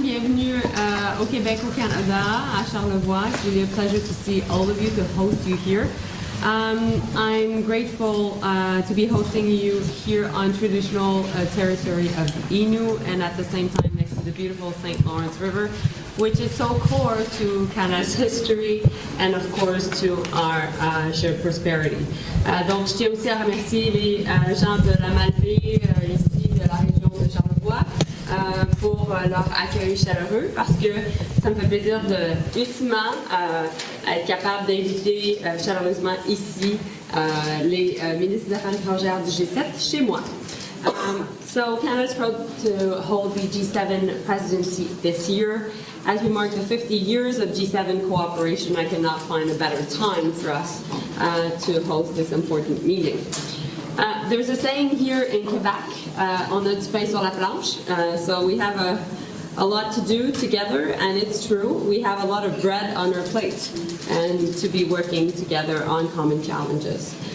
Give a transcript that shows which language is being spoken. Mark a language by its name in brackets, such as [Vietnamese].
[French] Bienvenue au Québec, au Canada, à Charlevoix. [English] It's really a pleasure to see all of you, to host you here. I'm grateful to be hosting you here on traditional territory of the Innu, and at the same time next to the beautiful St. Lawrence River, which is so core to Canada's history and of course to our shared prosperity. [French] Donc je tiens aussi à remercier les gens de la Malbaie ici de la région de Charlevoix pour leur accueil chaleureux, parce que ça me fait plaisir de ultimement être capable d'inviter chaleureusement ici les ministres des Affaires étrangères du G7 chez moi. [English] So Canada's proud to hold the G7 presidency this year. As we mark the 50 years of G7 cooperation, I cannot find a better time for us to host this important meeting. There's a saying here in Quebec, [French] on a du pain sur la planche, [English] so we have a lot to do together, and it's true, we have a lot of bread on our plate, and to be working together on common challenges.